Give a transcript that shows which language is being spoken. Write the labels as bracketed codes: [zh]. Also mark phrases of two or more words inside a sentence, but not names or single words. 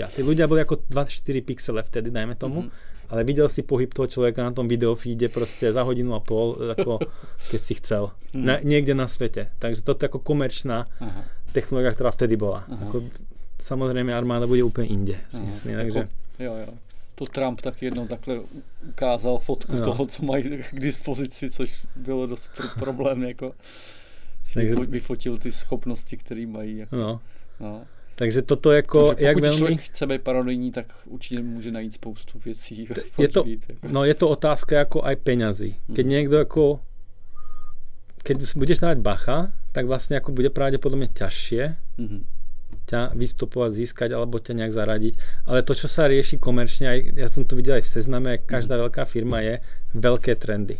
[sk] Tí ľudia boli ako 24 pixele vtedy, dajme tomu, ale videl si pohyb toho človeka na tom videofeede proste za hodinu a pol, ako keď si chcel. Niekde na svete. Takže toto je ako komerčná technológia, ktorá vtedy bola. Ako, samozrejme armáda bude úplne inde. Si myslím, takže... [cs] Jo. To Trump tak jednou takhle ukázal fotku toho, co mají k dispozici, což bylo dost problém, jako, že vyfotil ty schopnosti, které mají. Jako, no. Takže toto jako, jak velmi... Pokud člověk chce být paranoidní, tak určitě může najít spoustu věcí. [sk] Je to otázka jako aj peňazí. Keď niekto ako, keď budeš dávať bacha, tak vlastne ako bude pravdepodobne ťažšie ťa vystupovať, získať alebo ťa nejak zaradiť. Ale to, čo sa rieši komerčne, aj, ja som to videl aj v Sezname, každá veľká firma je veľké trendy.